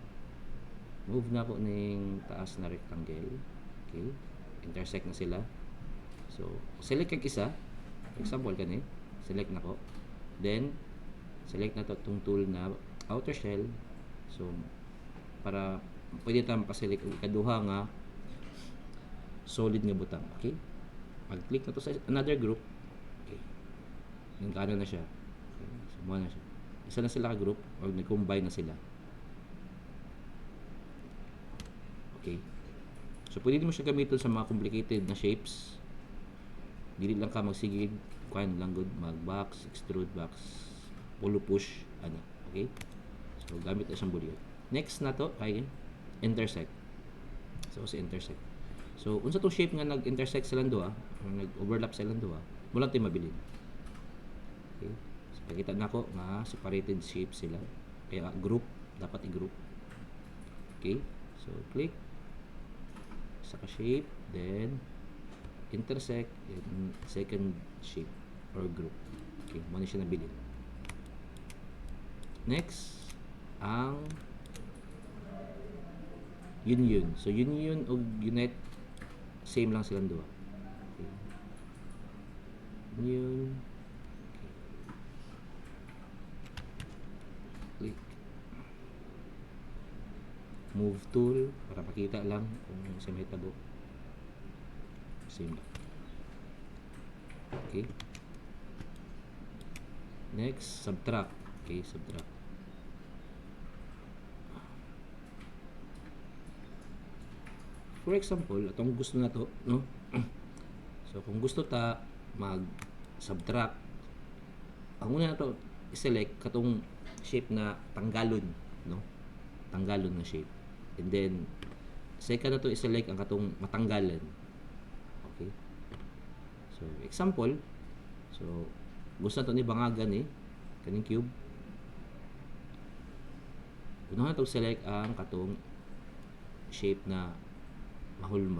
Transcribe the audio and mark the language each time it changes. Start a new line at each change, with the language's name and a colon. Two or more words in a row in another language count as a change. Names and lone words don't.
Cebuano: Move na ko ning taas na rectangle. Okay, intersect na sila. So select kag isa, example kani, select na ko, then select na to itong tool na
English: outer shell.
Cebuano: So para pwede tayo makaselect og ikaduha nga solid nga butang. Okay, mag-click na to sa
English: another group.
Cebuano: Okay, nagkano na siya. Okay, so mo na siya, isa na sila ka group or nag-combine na sila. Okay, so pwede mo siya gamitin sa mga complicated na shapes. Dili lang ka magsigig kuan lang good, mag
English: box, extrude box, pull push
Cebuano: ana. Okay, so gamit na siyang boolean. Next na to ay intersect. So sa intersect, so unsa tong shape nga nag-intersect silang duha or nag-overlap silang duha, mo lang tayo mabilin. Okay, so pakita na ko nga
English: separated shape
Cebuano: sila, kaya group dapat i-group. Okay, so click sa shape,
English: then intersect, then second shape or group.
Cebuano: Okay, mo na siya nabilin. Next ang union. So union o unite, same lang silang duha.
English: Okay, union.
Cebuano: Okay,
English: click move tool
Cebuano: para makita lang kung sa may tabo, same lang.
English: Okay, next subtract. Okay, subtract. For example,
Cebuano: atong gusto na to, no? So kung gusto ta mag subtract, ang una na to i-select katong shape na tanggalon, no? Tanggalon na shape. And then second na to i-select ang katong matanggalan. Okay, so example, so gusto na to ni bangagan kaning cube. Una na to select ang katong shape na mahulma.